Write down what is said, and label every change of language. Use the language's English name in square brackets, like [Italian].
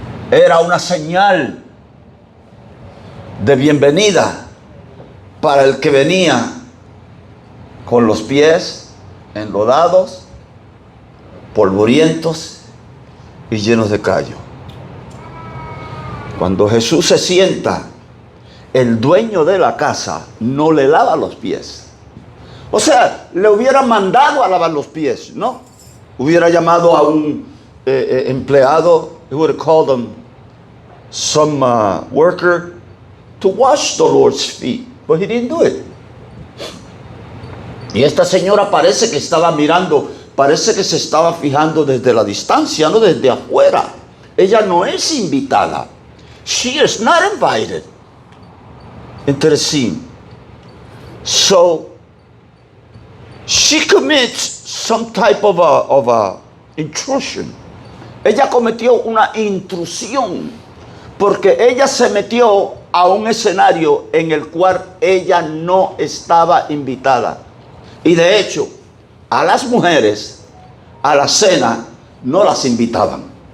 [Spanish] Era una señal de bienvenida para el que venía con los pies enlodados, polvorientos y llenos de callo. Cuando Jesús se sienta, el dueño de la casa no le lava los pies. O sea, le hubiera mandado a lavar los pies, ¿no? Hubiera llamado a un empleado, [English] he would have called him some worker to wash the Lord's feet, but he didn't do it. [Spanish] Y esta señora parece que estaba mirando parece que se estaba fijando desde la distancia, no desde afuera. Ella no es invitada. [English] She is not invited into the scene. So she commits some type of a intrusion. [Spanish] Ella cometió una intrusión porque ella se metió a un escenario en el cual ella no estaba invitada. Y de hecho, a las mujeres a la cena no las invitaban.